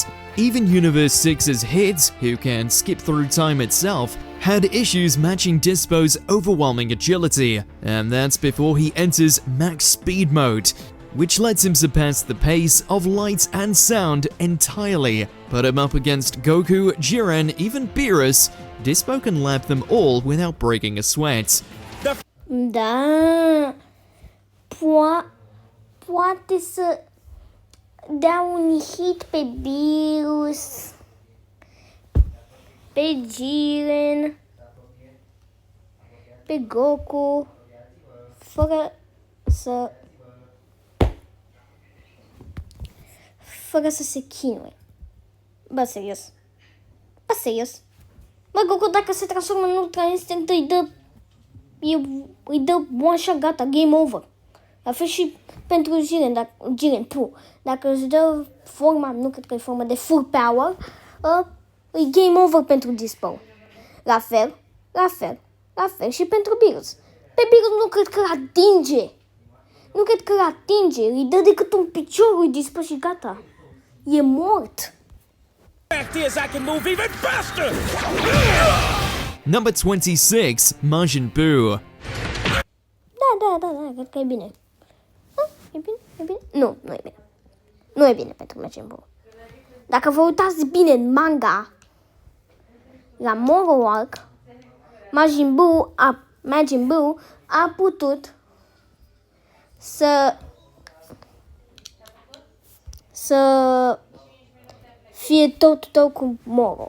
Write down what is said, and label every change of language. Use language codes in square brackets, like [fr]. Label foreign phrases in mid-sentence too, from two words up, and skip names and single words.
[en] Even Universe 6's Hit, who can skip through time itself, had issues matching Dispo's overwhelming agility, and that's before he enters max speed mode, which lets him surpass the pace of light and sound entirely. Put him up against Goku, Jiren, even Beerus, Dispo can lap them all without breaking a sweat. [ro] Da, poate să dea un hit pe Beerus, pe Jiren, pe Goku, fără să se chinuie. Bă, serios. Bă, Goku, dacă se transformă în Ultra Instinct, îi dă [en] one shot, [ro] gata, [en] game over. [ro] La fel și pentru Jiren, dacă își dă forma, nu cred că e forma de [en] full power, [ro] e [en] game over [ro] pentru Dispo. La fel și pentru Beerus. Pe Beerus nu cred că atinge. Îi dă decât un picior, îi Dispo și gata. E mort. [en] Fact is, I can move even faster! Number 26, Majin Buu. [ro] Da, cred că e bine. E bine? Nu e bine. Nu e bine pentru Majin Buu. Dacă vă uitați bine în manga, la Moro Arc, Majin Buu a putut să fie tot cu Moro.